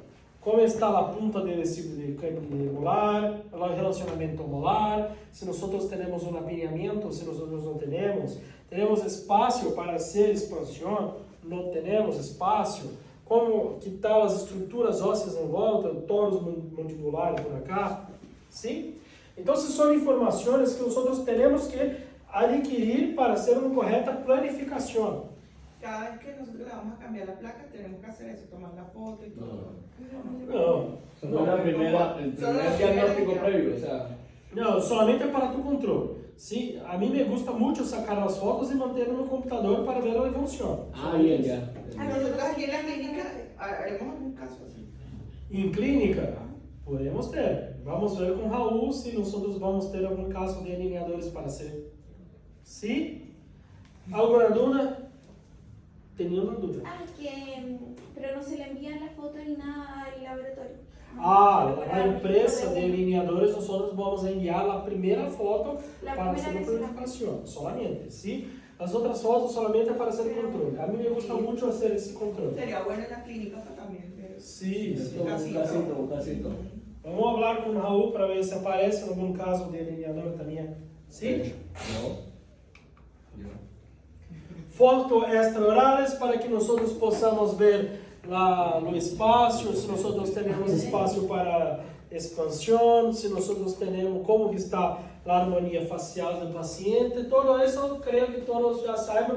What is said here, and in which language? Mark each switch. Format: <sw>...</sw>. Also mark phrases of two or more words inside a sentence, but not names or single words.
<pt>Como está a ponta do canino molar, o relacionamento molar, se nós temos um apineamento, se nós não temos espaço para fazer expansão, não temos espaço, como que tal as estruturas ósseas em volta, o tórax mandibular</pt> <es>por acá,</es> <pt>sim? Então, são informações que nós temos que adquirir para ser uma correta planificação.</pt> <es>Cada vez que nosotros le vamos a cambiar la placa, tenemos que hacer eso, tomar la foto y todo.</es> <pt>Não.</pt> <es>Solo el primer diagnóstico previo, o sea.</es> <pt>Não, somente para tu controle. Sim, a mim</pt> <es>me gusta</es> <pt>muito sacar as fotos e manter no computador para ver a evolução.</pt> <es>Bien, ya. Nosotros aquí en la clínica haremos algún caso así.</es> <pt>Em clínica, podemos ter. Vamos ver com Raul se nós vamos ter algum caso de alineadores para ser. Sim? Alguma dúvida?</pt> <es>Tenía una duda. Pero no se le envían la foto ni nada al laboratorio.</es> <pt>A empresa de alineadores, nós vamos enviar a primeira foto para ser uma planificação,</pt> <es>solamente. ¿Sí?</es> <pt>As outras fotos solamente para ser controle. A mim</pt> <es>me gusta</es> <pt>muito fazer esse controle.</pt> <es>Sería bueno en la clínica también. Sí, sí. Un casito.</es> <pt>Vamos falar com o Raul para ver se aparece algum caso de alineador também.</pt> <es>¿Sí?</es> <pt>Fotos extraorales para que nós possamos ver no espaço, se nós temos espaço para expansão, se nós temos como está a harmonia facial do paciente, tudo isso eu creio que todos já saibam.</pt>